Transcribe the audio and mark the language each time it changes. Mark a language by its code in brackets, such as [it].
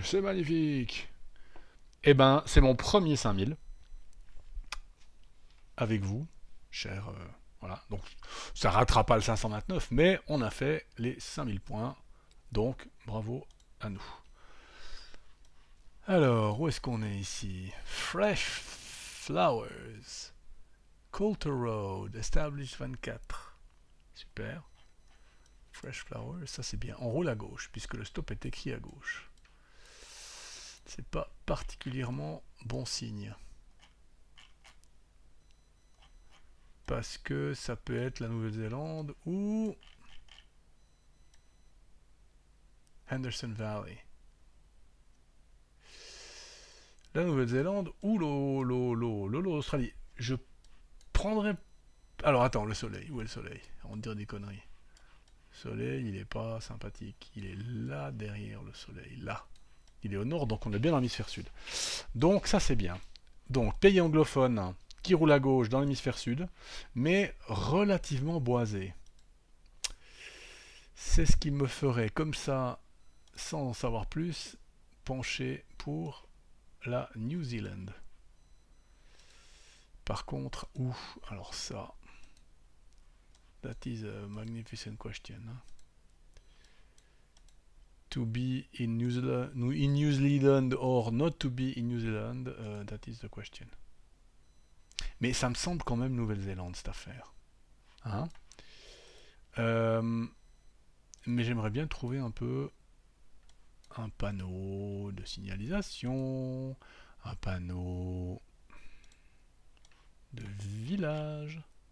[fr] C'est magnifique! Eh ben, c'est mon premier 5000 avec vous, cher. Voilà. Donc, ça ratera pas le 529, mais on a fait les 5000 points. Donc, bravo à nous. Alors, où est-ce qu'on est ici? Fresh Flowers. Coulter Road, Established 24. Super. Fresh Flowers, ça c'est bien. On roule à gauche, puisque le stop est écrit à gauche. C'est pas particulièrement bon signe. Parce que ça peut être la Nouvelle-Zélande ou Henderson Valley. La Nouvelle-Zélande ou l'Australie. Je prendrais... Alors attends, le soleil. Où est le soleil? On dirait des conneries. Le soleil, il est pas sympathique. Il est là derrière le soleil. Là. Il est au nord, donc on est bien dans l'hémisphère sud. Donc ça c'est bien. Donc pays anglophone qui roule à gauche dans l'hémisphère sud, mais relativement boisé. C'est ce qui me ferait comme ça, sans en savoir plus, pencher pour la New Zealand. Par contre, où? Alors ça, [en] that is a magnificent question. To be in New Zealand or not to be in New Zealand, that is the question. [fr] Mais ça me semble quand même Nouvelle-Zélande cette affaire. Hein? Mais j'aimerais bien trouver un peu un panneau de signalisation, un panneau de village.